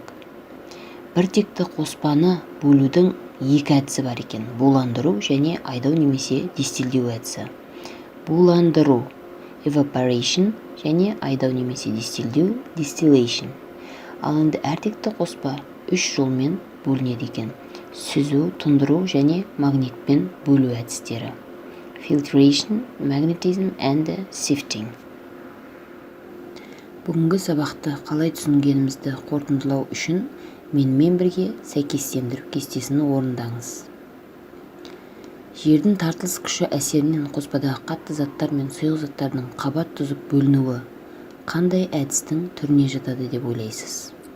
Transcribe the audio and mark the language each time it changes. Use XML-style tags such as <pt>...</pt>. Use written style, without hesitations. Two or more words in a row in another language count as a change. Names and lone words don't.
<kk>Біртекті қоспаны бөлудің екі әдісі бар екен: буландыру және айдау немесе дистиллеу әдісі. Буландыру evaporation және айдау немесе дистиллеу distillation. Ал енді әртекті қоспа үш жолмен бөлінеді екен: сүзу, тұндыру және магнитпен бөлу әдістері.</kk> <en>Filtration, magnetism and sifting.</en> <kk>Бүгінгі сабақты қалай түсінгенімізді қорытындылау үшін менімен бірге сәйкестендіру кестесін орындаңыз. Жердің тартылыс күші әсерінен қоспадағы қатты заттар мен сұйық заттардың қабат түзіп бөлінуі қандай әдістің түріне жатады деп ойлайсыз?</kk>